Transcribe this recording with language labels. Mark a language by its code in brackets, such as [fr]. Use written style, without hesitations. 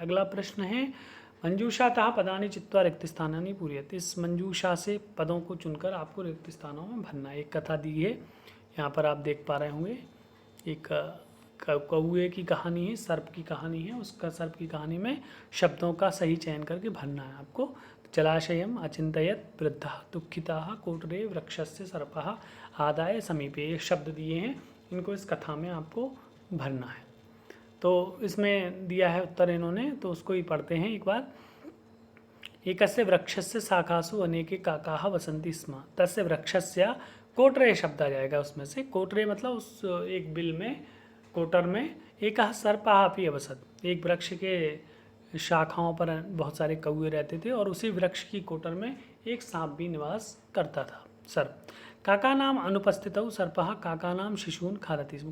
[sa] अगला प्रश्न है मंजूषातः पदानि चित्वा रिक्त स्थानानि पूरयेत्। [hi] इस मंजूषा से पदों को चुनकर आपको रिक्त स्थानों में भरना है। एक कथा दी है, यहाँ पर आप देख पा रहे होंगे, एक कौए की कहानी है, सर्प की कहानी है। उसका सर्प की कहानी में शब्दों का सही चयन करके भरना है आपको। [sa] जलाशयम अचिंतयत् वृद्धः दुःखितः कोटरे वृक्षस्य सर्पः आदाय समीपे। [hi] ये शब्द दिए हैं, इनको इस कथा में आपको भरना है। तो इसमें दिया है उत्तर इन्होंने, तो उसको ही पढ़ते हैं एक बार। [sa] एकस्य वृक्षस्य शाखासु अनेके काकाः वसन्ति स्म। तस्य वृक्षस्य कोटरे [hi] शब्द आ जाएगा उसमें से। कोटरे मतलब उस एक बिल में, कोटर में [sa] एक सर्पः अपि अवसत्। [hi] एक वृक्ष के शाखाओं पर बहुत सारे कौवे रहते थे और उसी वृक्ष की कोटर में एक सांप भी निवास करता था, सर्प। [sa] काका नाम अनुपस्थितौ सर्पः काका नाम शिशून खादति स्म।